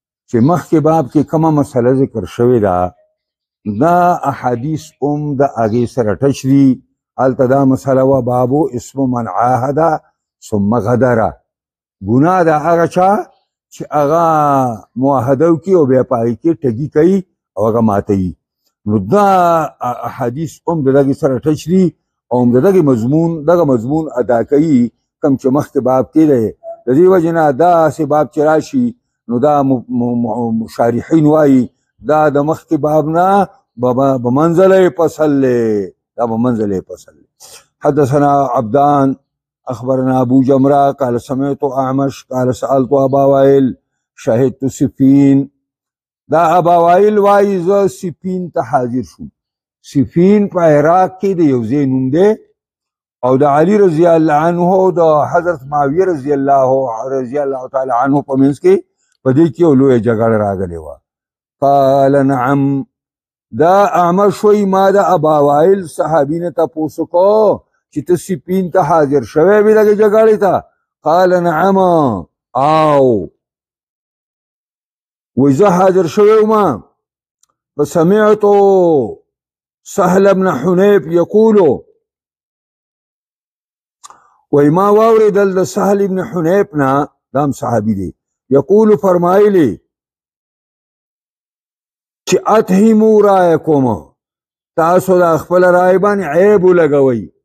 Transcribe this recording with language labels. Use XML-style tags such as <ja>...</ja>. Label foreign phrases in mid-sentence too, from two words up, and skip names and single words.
<ps>چې مخکې باب کې کومه مسله ذکر شوې ده دا احادیث د هغې سره ټچ دي. هلته دا مسله وه</ps> <ar>بابو اسم من عاهد ثم غدر.</ar> <ps>ګناه د هغه چا چې هغه معاهده وکړي او بیا په هغې کې ټګي کوي او هغه ماتوي. نو دا احادیث د دغې سره ټچ دي او د دغې مضمون ادا کوي کوم چې مخکې باب کې دی. د دې وجې نه داسې باب چې راشي نو دا شارحین وایي دا د مخکې باب نه</ps> <ar>بمنزله فصل</ar> <ps>دی، دا</ps> <ar>بمنزله فصل</ar> <ps>دی.</ps> <ar>حدثنا عبدان اخبرنا ابو جمرة قال سمعت اعمش قال سألت ابا وائل شهدت صفین.</ar> <ps>دا ابا وائل وایي زه صفین ته حاضر شوم. صفین په عراق کې د یو ځای نوم دی او د علي رضی الله عنه او د حضرت معاویه رضی الله تعالی عنه په منځ کې په دې کې یو لویه جګړه راغلې وه.</ps> <ar>قال نعم.</ar> <ps>دا اعمش وایي ما د ابا وائل صحابي نه تپوس وکړو چې ته صفین ته حاضر شوی وې دغې جګړې ته؟</ps> <ar>قال نعم.</ar> <ps>او وایي زه حاضر شوی وم.</ps> <ar>فسمعت سهل بن حنیف یقولو</ar> <ps>وی ما واوریدل د سهل ابن حنیف نه، دام صحابي دی، یقول فرمایلی چې</ps> <ar>اتهمو رایکم،</ar> <ps>تاسو د خپل رای باندې عیب ولګوئ.</ps>